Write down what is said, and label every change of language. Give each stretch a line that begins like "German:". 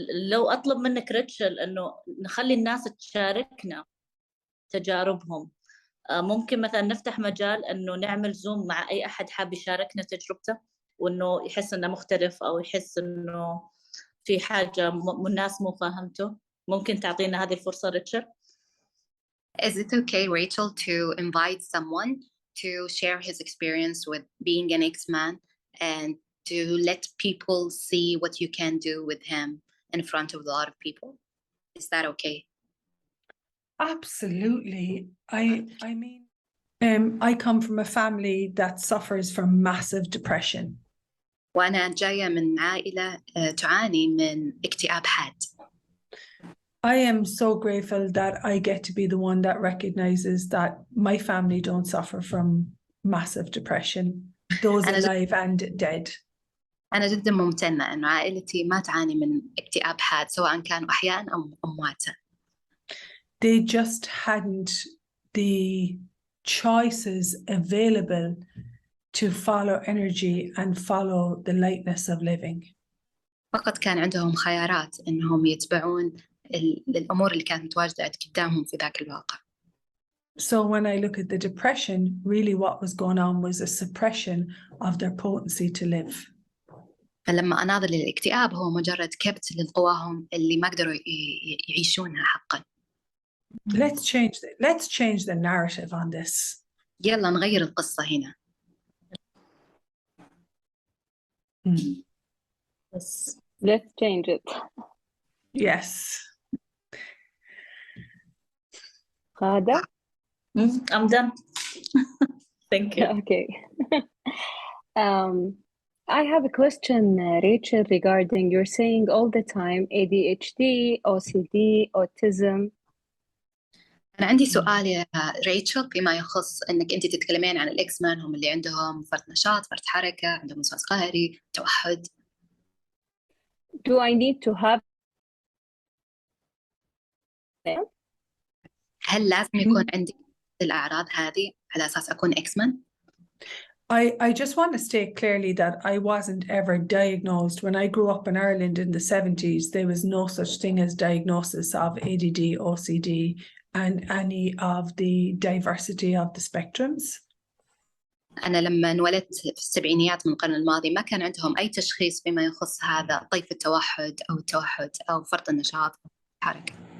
Arabic: لو أطلب منك ريتشل إنه نخلي الناس تشاركنا تجاربهم، ممكن مثلا نفتح مجال إنه نعمل زوم مع أي أحد حاب يشاركنا تجربته، وإنه يحس إنه مختلف أو يحس إنه في حاجة الناس مو فاهمته. ممكن تعطينا هذه الفرصة ريتشل؟
English: Is it okay, Rachel, to invite someone to share his experience with being an Xmen and to let people see what you can do with him in front of a lot of people? Is that okay? Absolutely. I mean, I come from a family that suffers from massive depression.
Arabic: وأنا جاية من عائلة تعاني من اكتئاب حاد.
English: I am so grateful that I get to be the one that recognizes that my family don't suffer from massive depression, those alive and dead.
Arabic: أنا جدا ممتنة إنه عائلتي ما تعاني من اكتئاب حاد سواء كانوا أحياء أو أمواتا.
English: They just hadn't the choices available to follow energy and follow the lightness of living.
Arabic: فقط كان عندهم خيارات إنهم يتبعون الأمور اللي كانت متواجدة قدامهم في ذاك الواقع.
English: So when I look at the depression, really what was going on was a suppression of their potency to live.
Arabic: فلما أناظر للاكتئاب هو مجرد كبت لقواهم اللي ما قدروا يعيشونها حقا.
English: Let's change the narrative on this.
Arabic: يلا نغير القصة هنا.
English: Yes. Let's change it. Yes. Khada? I'm done. Thank you. Okay. I have a question, Rachel, regarding you're saying all the time ADHD, OCD, autism.
Arabic: أنا عندي سؤال يا ريتشل فيما يخص إنك أنت تتكلمين عن الإكسمان، هم اللي عندهم فرط نشاط، فرط حركة، عندهم وسواس قهري، توحد.
English: Do I need to have them?
Arabic: هل لازم يكون عندي الأعراض هذه على أساس أكون إكسمان؟
English: I just want to state clearly that I wasn't ever diagnosed. When I grew up in Ireland in the 70s, there was no such thing as diagnosis of ADD, OCD, and any of the diversity of the spectrums.
Arabic: أنا لما انولدت في السبعينيات من القرن الماضي ما كان عندهم أي تشخيص فيما يخص هذا طيف التوحد أو التوحد أو فرط النشاط أو الحركة.